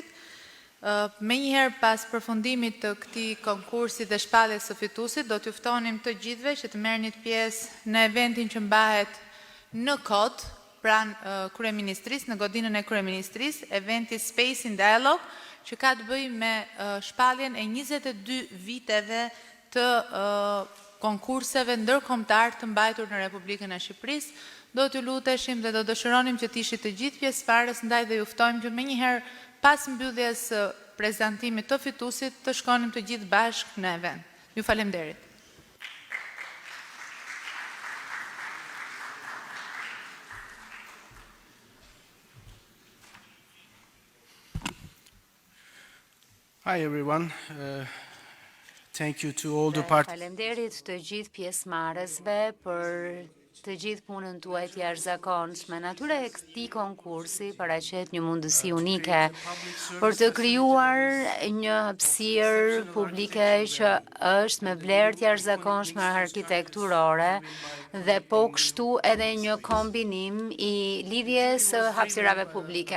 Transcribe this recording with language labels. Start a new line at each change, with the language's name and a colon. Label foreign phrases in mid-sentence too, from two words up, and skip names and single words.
Albanian: Me njëherë pas përfundimit të këtij konkursi dhe shpalljes së fituesit, do t'ju ftonim të gjithve që të merrni pjesë në eventin që mbahet në Kot, pranë kryeministrisë, në godinën e kryeministrisë, eventi Space in Dialogue, që ka të bëjë me shpalljen e 22 viteve të konkurseve ndërkombëtar të mbajtur në Republikën e Shqipërisë. Do t'ju luteshim dhe do dëshironim që t'ishit të gjithë pjesëmarrës, ndaj dhe ju ftojmë që menjëherë pas mbylljes së prezantimit të fituesit të shkonim të gjithë bashkë në event. Ju faleminderit.
English: Hi everyone. Thank you to all the
Albanian: Faleminderit të gjithë pjesëmarrësve për të gjithë punën tuaj të jashtëzakonshme. Natyra e këtij konkursi paraqet një mundësi unike për të krijuar një hapësirë publike që është me vlerë të jashtëzakonshme arkitekturore dhe po kështu edhe një kombinim i lidhjes së hapësirave publike.